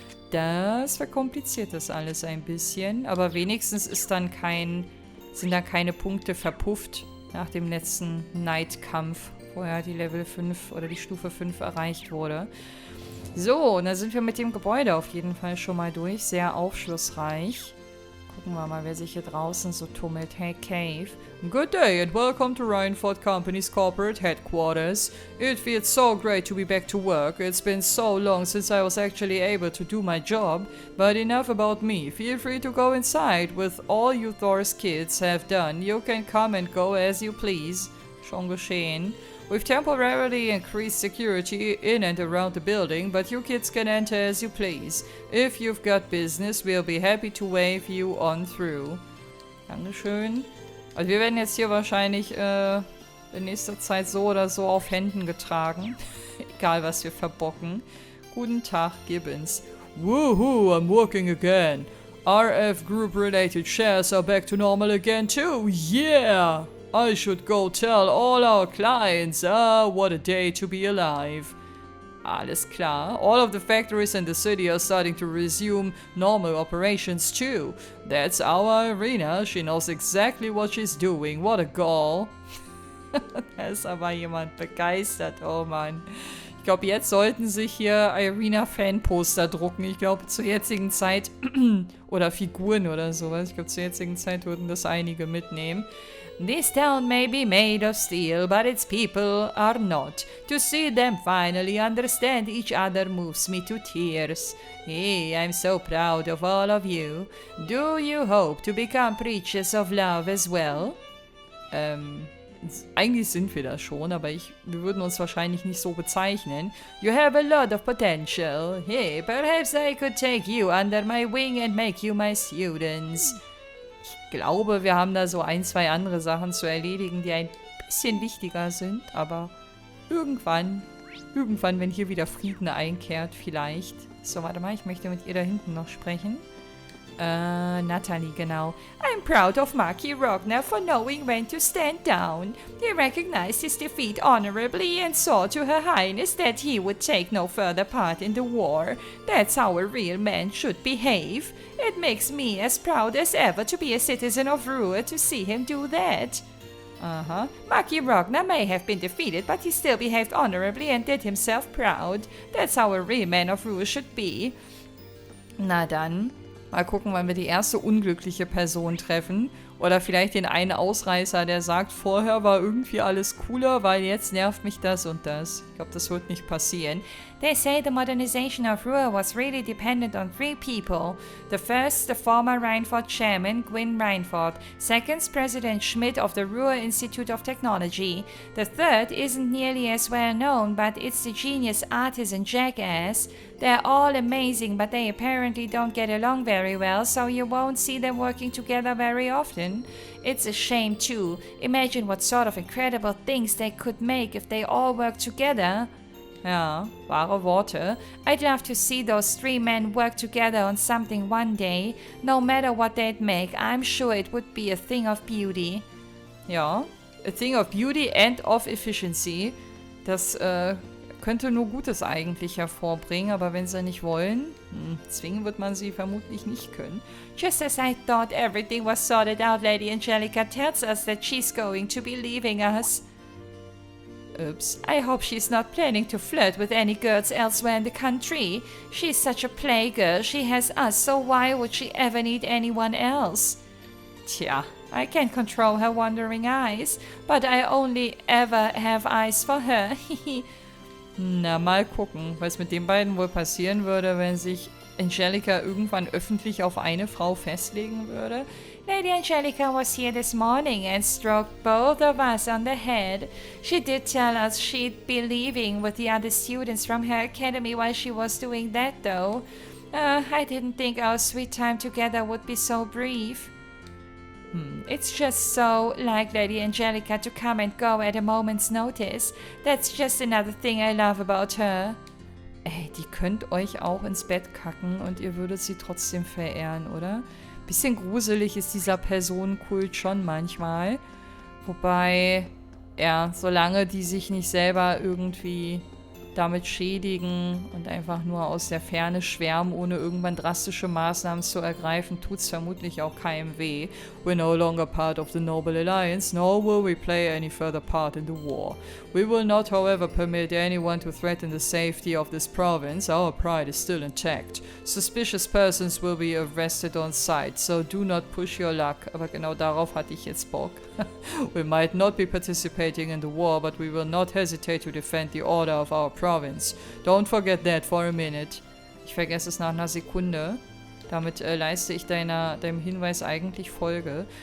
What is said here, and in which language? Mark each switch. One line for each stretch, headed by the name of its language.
German: Das verkompliziert das alles ein bisschen. Aber wenigstens sind dann keine Punkte verpufft nach dem letzten Night-Kampf, wo ja die Level 5 oder die Stufe 5 erreicht wurde. So, und da sind wir mit dem Gebäude auf jeden Fall schon mal durch. Sehr aufschlussreich. Gucken wir mal, wer sich hier draußen so tummelt. Hey, Cave.
English: Good day and welcome to Rhineford Company's corporate headquarters. It feels so great to be back to work. It's been so long since I was actually able to do my job. But enough about me. Feel free to go inside with all you Thor's kids have done. You can come and go as you please.
German: Schon geschehen.
English: We've temporarily increased security in and around the building, but you kids can enter as you please. If you've got business, we'll be happy to wave you on through.
German: Dankeschön. Also wir werden jetzt hier wahrscheinlich in nächster Zeit so oder so auf Händen getragen. Egal, was wir verbocken. Guten Tag, Gibbons.
English: Woohoo, I'm working again. RF Group-related shares are back to normal again too. Yeah! I should go tell all our clients, what a day to be alive.
German: Alles klar.
English: All of the factories in the city are starting to resume normal operations too. That's our Irina. She knows exactly what she's doing. What a gall.
German: Da ist aber jemand begeistert. Oh Mann. Ich glaube, jetzt sollten sich hier Irina-Fanposter drucken. Ich glaube, zur jetzigen Zeit oder Figuren oder sowas. Ich glaube, zur jetzigen Zeit würden das einige mitnehmen.
English: This town may be made of steel, but its people are not. To see them finally understand each other moves me to tears. Hey, I'm so proud of all of you. Do you hope to become preachers of love as well?
German: Eigentlich sind wir das schon, aber wir würden uns wahrscheinlich nicht so bezeichnen.
English: You have a lot of potential. Hey, perhaps I could take you under my wing and make you my students.
German: Ich glaube, wir haben da so ein, zwei andere Sachen zu erledigen, die ein bisschen wichtiger sind, aber irgendwann, wenn hier wieder Frieden einkehrt, vielleicht. So, warte mal, ich möchte mit ihr da hinten noch sprechen. Natalie, genau.
English: I'm proud of Maki Rogner for knowing when to stand down. He recognized his defeat honorably and saw to Her Highness that he would take no further part in the war. That's how a real man should behave. It makes me as proud as ever to be a citizen of Ruhr to see him do that. Maki Rogner may have been defeated, but he still behaved honorably and did himself proud. That's how a real man of Ruhr should be.
German: Na dann. Mal gucken, wann wir die erste unglückliche Person treffen. Oder vielleicht den einen Ausreißer, der sagt, vorher war irgendwie alles cooler, weil jetzt nervt mich das und das. Ich glaube, das wird nicht passieren.
English: They say the modernization of Ruhr was really dependent on 3 people. The first, the former Rhineford chairman, Gwyn Rhineford. Second, President Schmidt of the Ruhr Institute of Technology. The third isn't nearly as well known, but it's the genius artisan Jackass. They're all amazing, but they apparently don't get along very well, so you won't see them working together very often. It's a shame too. Imagine what sort of incredible things they could make if they all worked together.
German: Ja, wahre Worte.
English: I'd love to see those 3 men work together on something one day. No matter what they'd make, I'm sure it would be a thing of beauty. Ja, a thing of beauty and of efficiency.
German: Das könnte nur Gutes eigentlich hervorbringen, aber wenn sie nicht wollen, zwingen wird man sie vermutlich nicht können.
English: Just as I thought everything was sorted out, Lady Angelica tells us that she's going to be leaving us. Oops. I hope she's not planning to flirt with any girls elsewhere in the country. She's such a playgirl. She has us, so why would she ever need anyone else? Tja, I can't control her wandering eyes, but I only ever have eyes for her.
German: Na, mal gucken, was mit den beiden wohl passieren würde, wenn sich Angelica irgendwann öffentlich auf eine Frau festlegen würde.
English: Lady Angelica was here this morning and stroked both of us on the head. She did tell us she'd be leaving with the other students from her academy while she was doing that, though. I didn't think our sweet time together would be so brief. It's just so like Lady Angelica to come and go at a moment's notice. That's just another thing I love about her.
German: Ey, die könnt euch auch ins Bett kacken und ihr würdet sie trotzdem verehren, oder? Bisschen gruselig ist dieser Personenkult schon manchmal. Wobei, ja, solange die sich nicht selber irgendwie damit schädigen und einfach nur aus der Ferne schwärmen, ohne irgendwann drastische Maßnahmen zu ergreifen, tut's vermutlich auch keinem weh.
English: We're no longer part of the Noble Alliance, nor will we play any further part in the war. We will not, however, permit anyone to threaten the safety of this province. Our pride is still intact. Suspicious persons will be arrested on sight, so do not push your luck.
German: Aber genau darauf hatte ich jetzt Bock.
English: We might not be participating in the war, but we will not hesitate to defend the order of our province. Don't forget that for a minute.
German: Ich vergesse es nach einer Sekunde. Damit leiste ich deinem Hinweis eigentlich Folge.